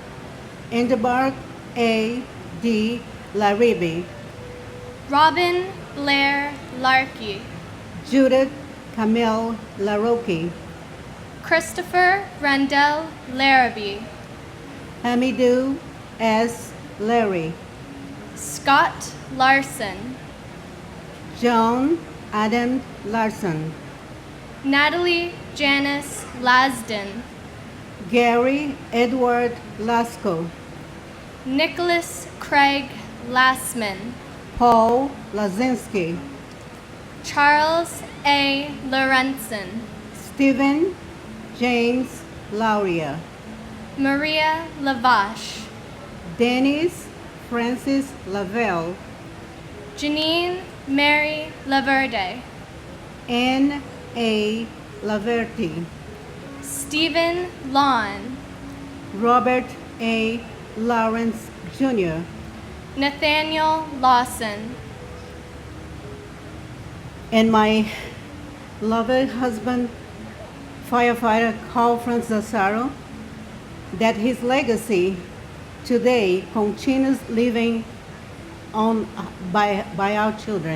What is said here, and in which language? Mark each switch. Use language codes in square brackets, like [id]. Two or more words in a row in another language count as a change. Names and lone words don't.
[en] Indebark A. D. Laribi, Robin Blair Larkey, Judith Camille Larocque, Christopher Randell Larrabee, Hamidou S. Larry, Scott Larson, John Adam Larson, Natalie Janice Lasden, Gary Edward Lasco, Nicholas Craig Lassman, Paul Lazinski, Charles A. Lorenzen, Stephen James Lauria, Maria Lavache, Dennis Francis Lavelle, Janine Mary Laverde, N. A. Laverty, Stephen Lawn, Robert A. Lawrence Jr., Nathaniel Lawson, and my loved husband, firefighter Carl Franz Lazaro, that his legacy today continues living on by our children.